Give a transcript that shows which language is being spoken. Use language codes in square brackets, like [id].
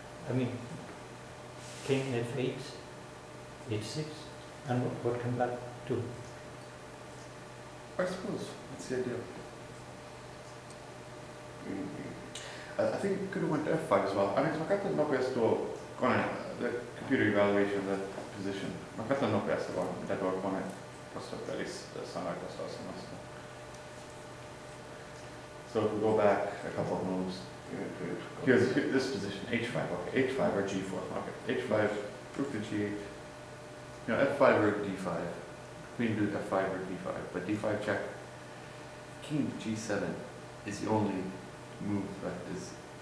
[en] I mean, king f8, h6, and what can black do? I suppose, that's the idea. I think you could have went to F5 as well. I mean, [fi] mä katson nopeasti tuo kone, [en] the computer evaluation of the position. [fi] Mä katson nopeasti vaan, mitä tuo kone tuossa pelissä sanoi tuossa asemasta. [en] So if we go back a couple of moves, here's this position, H5, okay, H5 or G4, okay, H5, rook to G8, you know, F5 or D5, queen to F5 or D5, but D5 check, king to G7 is the only move that is.